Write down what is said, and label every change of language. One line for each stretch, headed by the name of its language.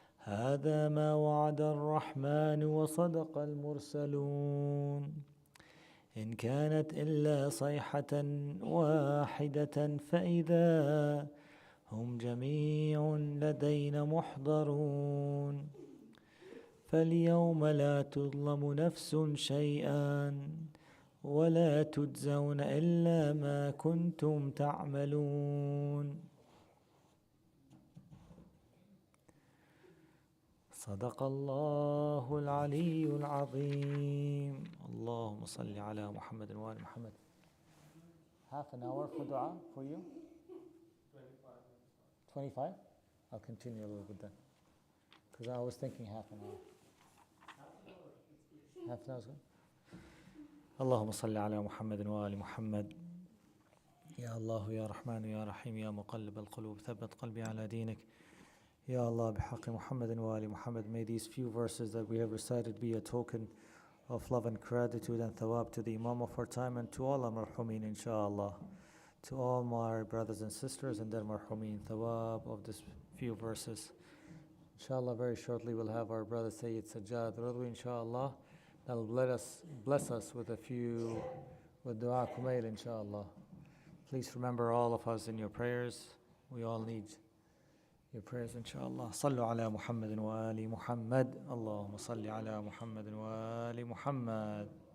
Arabic: هذا ما وعد الرحمن وصدق المرسلون إن كانت إلا صيحة واحدة فإذا هم جميع لدينا محضرون فاليوم لا تظلم نفس شيئا ولا تجزون إلا ما كنتم تعملون صدق الله العلي العظيم اللهم صل على محمد وآل محمد.
English: Half an hour for dua for you? 25? I'll continue a little bit then. Because I was thinking half an hour. Half an hour is good?
Arabic: اللهم صل على محمد وآل محمد. يا الله يا رحمن يا رحيم يا مقلب القلوب ثبت قلبي على دينك.
English: Ya Allah,
Arabic: بحق محمد وآل
English: Muhammad, may these few verses that we have recited be a token of love and gratitude and thawab to the Imam of our time and to all our marhumin, inshallah. To all my brothers and sisters and their marhumin, thawab of these few verses. Inshallah, very shortly we'll have our brother Sayyid Sajjad Radwi, inshallah. That'll bless us with a few, with dua kumail, inshallah. Please remember all of us in your prayers. We all need your prayers inshallah.
Arabic: صلوا على محمد وآل محمد. اللهم صل على محمد وآل محمد.